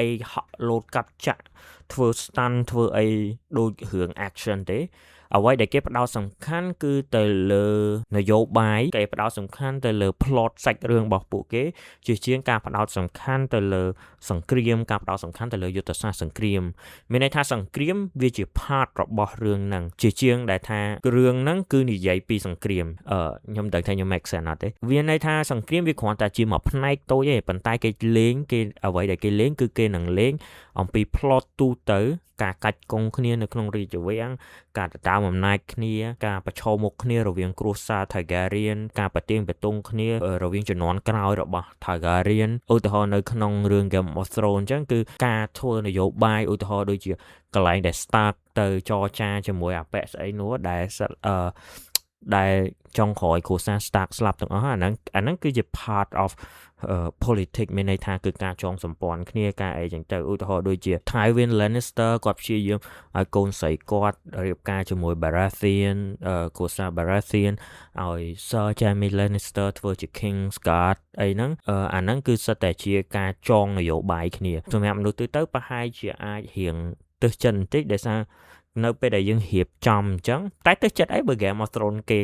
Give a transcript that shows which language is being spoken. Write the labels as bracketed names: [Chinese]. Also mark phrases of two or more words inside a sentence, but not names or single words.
[Khmer] ហក់លោតកាប់ចាក់ធ្វើ stunt ធ្វើអីដូចរឿង action ទេអ្វីដែលគេផ្ដោតសំខាន់គឺទៅលើនយោបាយគេផ្ដោតសំខាន់ទៅលើ plot សាច់រឿងរបស់ពួកគេជាជាង ការផ្ដោតសំខាន់ទៅលើសង្គ្រាមការផ្ដោតសំខាន់ទៅលើយុទ្ធសាស្ត្រសង្គ្រាមមានន័យថាសង្គ្រាមវាជា part របស់រឿងហ្នឹងជាជាងដែលថារឿងហ្នឹងគឺ និយាយពីសង្គ្រាមខ្ញុំដឹងថាខ្ញុំ [English] make sense [Khmer] អត់ទេវាន័យថាសង្គ្រាមវាគ្រាន់តែជាមួយផ្នែកតូចទេប៉ុន្តែគេ អ្វីដែលគេលេងគឺគេនឹងលេងអំពី plot ទូទៅការកាច់កងគ្នានៅក្នុងរាជវាំងការតាមអំណាចគ្នាការប្រឈមមុខគ្នារវាងគ្រួសារ Targaryen ការប្រទៀងប្រទង់គ្នារវាងជំនាន់ក្រោយរបស់ Targaryen ឧទាហរណ៍នៅក្នុងរឿង Game of Thrones អញ្ចឹងគឺការធ្វើនយោបាយឧទាហរណ៍ដូចជាកន្លែងដែល Stark ទៅចរចាជាមួយអាប៉ែស្អីនោះដែល ដែលចុងក្រោយគ្រួសារ Stark ស្លាប់ទាំងអស់អាហ្នឹងគឺជា [English] part of politics [Khmer] មានន័យថាគឺការចងសម្ព័ន្ធគ្នាការអីចឹងទៅឧទាហរណ៍ដូចជា Tywin Lannister គាត់ព្យាយាមឲ្យកូនស្រីគាត់រៀបការជាមួយ Baratheon គ្រួសារ Baratheon ឲ្យ Sir Jaime Lannister ធ្វើជា Kingsguard អីហ្នឹង អាហ្នឹងគឺសិតតែជាការចងនយោបាយគ្នាសម្រាប់មនុស្សទូទៅប្រហែលជាអាចរៀងទើសចិត្តបន្តិចដោយសារនៅពេលដែលយើងរៀបចំអញ្ចឹងតែទើសចិត្តអីបើ Game of Thrones គេ